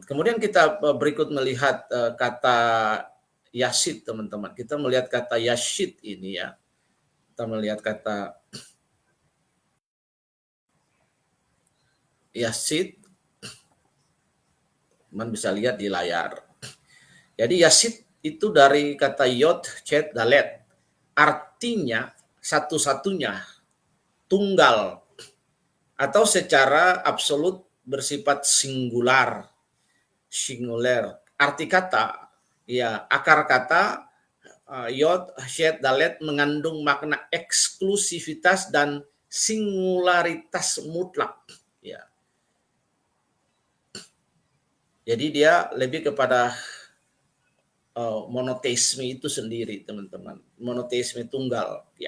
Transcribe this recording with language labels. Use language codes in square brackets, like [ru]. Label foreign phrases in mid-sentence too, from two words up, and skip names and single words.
[id] Kemudian kita berikut melihat kata yasid, teman-teman. Kita melihat kata yasid ini ya. Kita melihat kata yasid. Teman bisa lihat di layar. Jadi yasid itu dari kata [he] יוד, חית, דלת. [id] Artinya satu-satunya, tunggal, atau secara absolut bersifat singular. Arti kata, ya akar kata [he] יוד, חית, דלת [id] mengandung makna eksklusivitas dan singularitas mutlak. Ya. Jadi dia lebih kepada monoteisme itu sendiri, teman-teman. Monoteisme tunggal, ya.